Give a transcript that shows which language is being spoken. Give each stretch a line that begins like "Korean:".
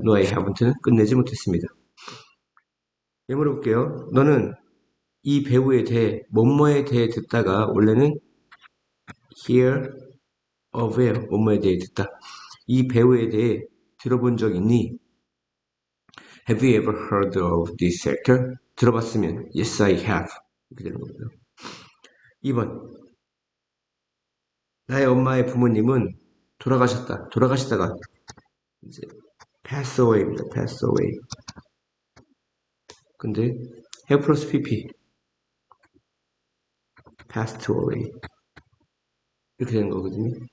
English: No, I haven't
Korean: 는 끝내지 못했습니다. 예, 물어볼게요. 너는 이 배우에 대해, 뭐뭐에 대해 듣다가 원래는 hear of where, 뭐뭐에 대해 듣다. 이 배우에 대해 들어본 적 있니?
English: Have you ever heard of this actor?
Korean: 들어봤으면
English: Yes, I have.
Korean: 이렇게 되는 겁니다. 2번. 나의 엄마의 부모님은 돌아가셨다. 돌아가시다가 이제 pass away입니다. pass away. 근데 have 플러스 pp passed away 이렇게 되는 거거든요.